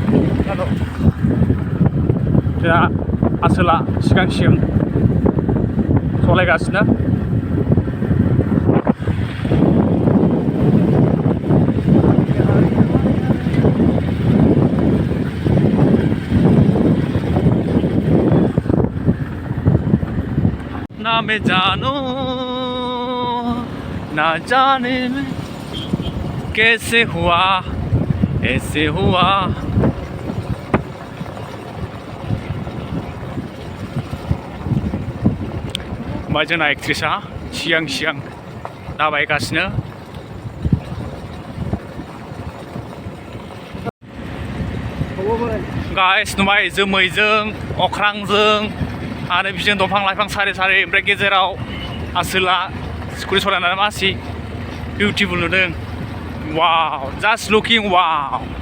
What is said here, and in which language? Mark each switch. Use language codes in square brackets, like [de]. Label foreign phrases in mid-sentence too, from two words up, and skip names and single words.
[brx] जोंहा आसोला सिगांसिम सलायगासिनो [hi] ना मैं जानू ना जाने में कैसे हुआ ऐसे हुआ [brx] ओमफ्राय जोंना एक्ट्रिसा सिगां दाबायगासिनो गाइस नुबाय जोमैजों अख्रांजों आरो बिजों दंफां लाइफां सारि सारि ओमफ्राय गेजेराव आसोला स्कुटि सालायनानै मासि बिउटिफुल नुदों [en] wow just looking wow